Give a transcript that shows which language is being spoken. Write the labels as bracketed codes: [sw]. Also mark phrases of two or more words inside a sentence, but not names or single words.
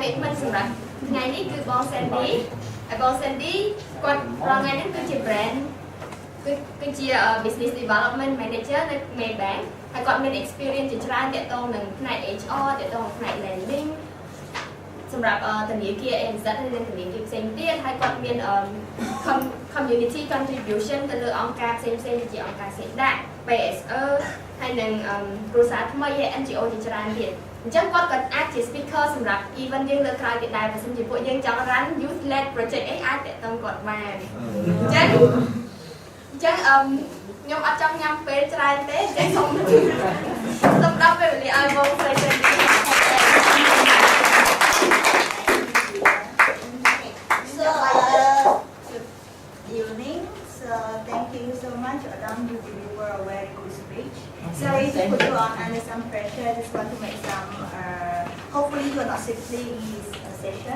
[km] commitment សម្រាប់ថ្ងៃនេះគឺបង Sandy ហើយបង Sandy គាត់រងថ្ងៃនេះគឺជា brand គឺជា [en] business development manager [km] នៅ Maybank ហើយគាត់មាន experience ជាច្រើនទាក់ទង នឹងផ្នែក HR ទាក់ទងនឹងផ្នែក lending សម្រាប់ធនាគារ ANZ ហើយនិងធនាគារផ្សេងទៀតហើយគាត់មាន community contribution ទៅលើអង្គការផ្សេងៗដូចជាអង្គការសេដាក់ PSE ហើយនិងគ្រួសារថ្មីហើយ NGO ជាច្រើនទៀតអញ្ចឹងគាត់ក៏អាចជា speaker សម្រាប់ event យើងលើក្រោយទៀតដែរបើសិនជាពួកយើងចង់ [en] run youth led project [km] អីអាចតាក់ទងគាត់បានអញ្ចឹងខ្ញុំអត់ចង់ញ៉ាំពេលច្រើនទេអញ្ចឹងសូមដល់ពេលវេលាឲ្យបងស្រីទៅ [en] Thank you so much, Adam. You deliver a very good speech. Sorry to put you on under some pressure. I just want to make some. Hopefully, you are not simply in this session.